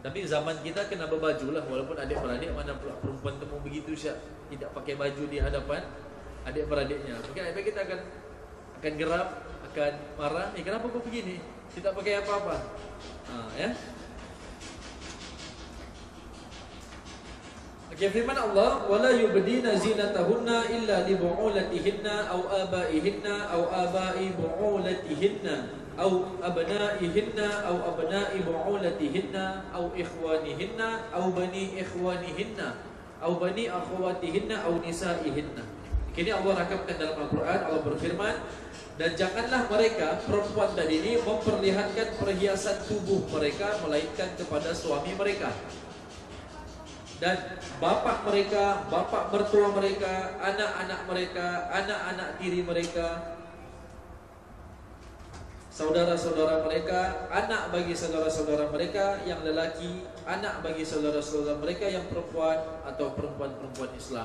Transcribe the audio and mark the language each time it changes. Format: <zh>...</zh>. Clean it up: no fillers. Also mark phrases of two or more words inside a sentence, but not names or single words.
<ms>Tapi zaman kita kena berbaju lah, walaupun adik-beradik mana pula perempuan temu begitu Syak, tidak pakai baju di hadapan adik-beradiknya. Mungkin adik kita akan geram, akan marah. Kenapa kau begini? Tidak pakai apa-apa. Ya. Okey, firman Allah,</ms> <ar>ولا يبدين زينتهن إلا لبعولتهن أو آبائهن أو آباء بعولتهن أو أبنائهن أو أبناء بعولتهن أو إخوانهن أو بني إخوانهن أو بني أخواتهن أو نسائهن.</ar> <ms>Kini Allah rakamkan dalam Al-Quran, Allah berfirman, dan janganlah mereka perempuan tadi ini memperlihatkan perhiasan tubuh mereka melainkan kepada suami mereka dan bapak mereka, bapak mertua mereka, anak-anak mereka, anak-anak tiri mereka, saudara-saudara mereka, anak bagi saudara-saudara mereka yang lelaki, anak bagi saudara-saudara mereka yang perempuan atau perempuan-perempuan Islam.</ms>